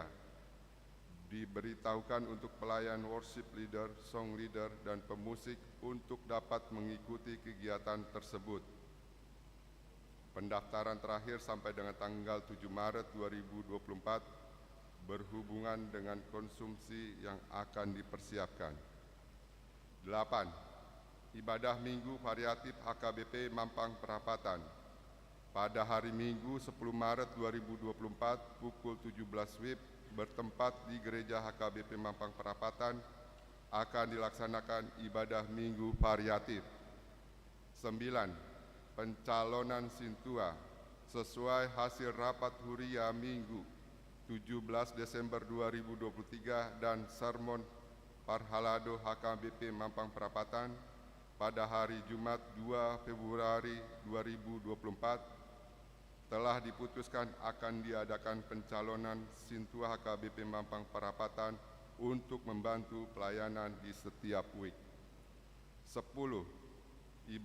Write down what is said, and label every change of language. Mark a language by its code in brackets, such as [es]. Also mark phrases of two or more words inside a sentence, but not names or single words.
[id] Diberitahukan untuk pelayan [en] worship leader, song leader, [id] dan pemusik untuk dapat mengikuti kegiatan tersebut. Pendaftaran terakhir sampai dengan tanggal 7 Maret 2024 berhubungan dengan konsumsi yang akan dipersiapkan. 8. Ibadah Minggu Variatif HKBP Mampang Perapatan. Pada hari Minggu 10 Maret 2024 pukul 17 WIB bertempat di Gereja HKBP Mampang Perapatan akan dilaksanakan ibadah Minggu Variatif. 9. Pencalonan Sintua sesuai hasil rapat Huria Minggu 17 Desember 2023 dan sermon Parhalado HKBP Mampang Perapatan pada hari Jumat 2 Februari 2024 telah diputuskan akan diadakan pencalonan Sintua HKBP Mampang Perapatan untuk membantu pelayanan di setiap week. 10.